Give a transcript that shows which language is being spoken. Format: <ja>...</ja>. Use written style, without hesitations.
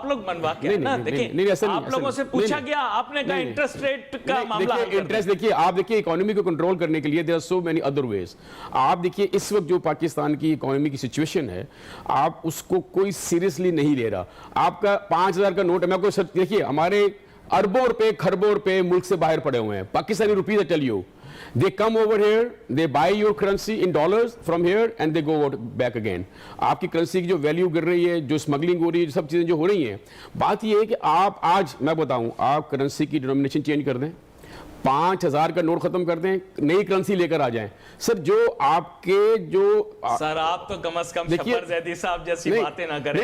<ur>آپ لوگ منوا کے نا دیکھیں, آپ لوگوں سے پوچھا گیا, آپ نے کہا انٹرسٹ ریٹ کا معاملہ حل کر دیں. انٹرسٹ دیکھیے, آپ دیکھیے اکانومی کو کنٹرول کرنے کے لیے</ur> <en>there are so many other ways.</en> <ur>آپ دیکھیے اس وقت جو پاکستان کی اکانومی کی سچویشن ہے, آپ اس کو کوئی سیریسلی نہیں لے رہا. آپ کا 5,000 کا نوٹ ہے, میں کو دیکھیے ہمارے اربوں روپے کھربوں روپے ملک سے باہر پڑے ہوئے ہیں.</ur> <en>Pakistani rupees I tell you, they come over here, they buy your currency in dollars from here and they go back again.</en> <ur>آپ کی کرنسی کی جو ویلیو گر رہی ہے, جو اسمگلنگ ہو رہی ہے, جو سب چیزیں جو ہو رہی ہیں, بات یہ ہے کہ آپ آج میں بتاؤں, آپ کرنسی کی ڈینومینیشن چینج کر دیں, 5,000 کا نوٹ ختم کر دیں, نئی کرنسی لے کر آ جائیں. سر جو آپ کے جو سر آپ تو کم از کم شفر زیدی صاحب جیسی باتیں نہ کریں.</ur>